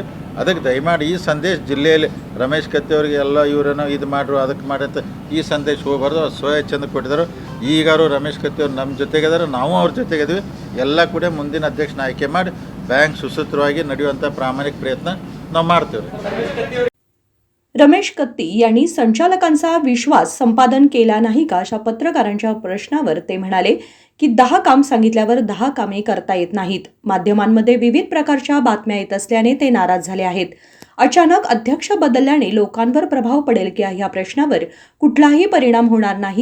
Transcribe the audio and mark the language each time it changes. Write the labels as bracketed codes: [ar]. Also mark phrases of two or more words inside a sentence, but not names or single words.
[kn] ಅದಕ್ಕೆ ದಯಮಾಡಿ ಈ ಸಂದೇಶ ಜಿಲ್ಲೆಯಲ್ಲಿ ರಮೇಶ್ ಕತ್ತಿ ಅವರಿಗೆ ಎಲ್ಲ ಇವರೇನೋ ಇದು ಮಾಡ್ರು ಅದಕ್ಕೆ ಮಾಡಿ ಅಂತ ಈ ಸಂದೇಶ ಹೋಗಬಾರ್ದು. ಸ್ವಚ್ಛಂದ ಕೊಟ್ಟಿದ್ದಾರೆ. ಈಗಾರು ರಮೇಶ್ ಕತ್ತಿ ಅವ್ರು ನಮ್ಮ ಜೊತೆಗಿದ್ದಾರೆ, ನಾವು ಅವ್ರ ಜೊತೆಗಿದ್ದೀವಿ. ಎಲ್ಲ ಕೂಡ ಮುಂದಿನ ಅಧ್ಯಕ್ಷನ ಆಯ್ಕೆ ಮಾಡಿ ಬ್ಯಾಂಕ್ सुसूत्रವಾಗಿ ನಡೆಯುವಂಥ ಪ್ರಾಮಾಣಿಕ प्रयत्न ನಾವು ಮಾಡ್ತೀವಿ. [mr] रमेश कत्ती यांनी संचालकांचा विश्वास संपादन केला नाही का अशा पत्रकारांच्या प्रश्नावर ते म्हणाले की 10 काम सांगितल्यावर 10 कामे करता येत नाहीत. माध्यमांमध्ये विविध प्रकारच्या बातम्या येत असल्याने ते नाराज झाले आहेत. अचानक अध्यक्ष बदलल्याने लोकांवर प्रभाव पडेल की या प्रश्नावर कुठलाही परिणाम होणार नाही.